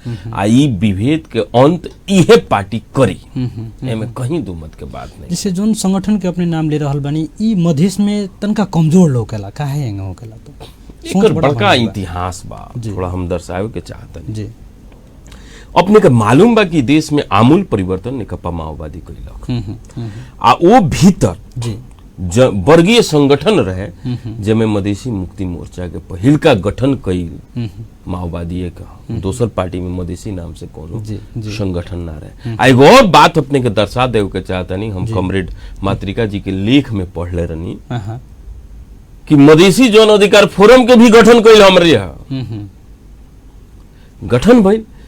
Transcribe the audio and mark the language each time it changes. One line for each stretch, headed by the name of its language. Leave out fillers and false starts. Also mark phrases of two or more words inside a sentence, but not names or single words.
Bhojpuri: आ ई विभेद के अंत इहे पार्टी करी, एमे कहीं दो मत के बात नहीं। जैसे जोन संगठन के अपने नाम ले रहल बानी, ई मधेश में तनका कमजोर लोकेला, काहे एंग होकेला? तो एकर बड़का इतिहास बा, थोड़ा हम दर्शावे के चाहतनी। अपने के मालूम बा कि देश में आमूल परिवर्तन नेकपा माओवादी कइलक। आ वो भीतर वर्गीय संगठन रहे जेमे मधेसी मुक्ति मोर्चा के पहिल का गठन कइल माओवादी का। दोसर पार्टी में मधेसी नाम से कोनो संगठन ना रहे। आ एगो और बात अपने के दर्शा देव के चाहतनी, हम कॉमरेड मातृका जी के लेख में पढ़ले रहनी कि मधेसी जन अधिकार फोरम के भी गठन कइल हमरे गठन भइल।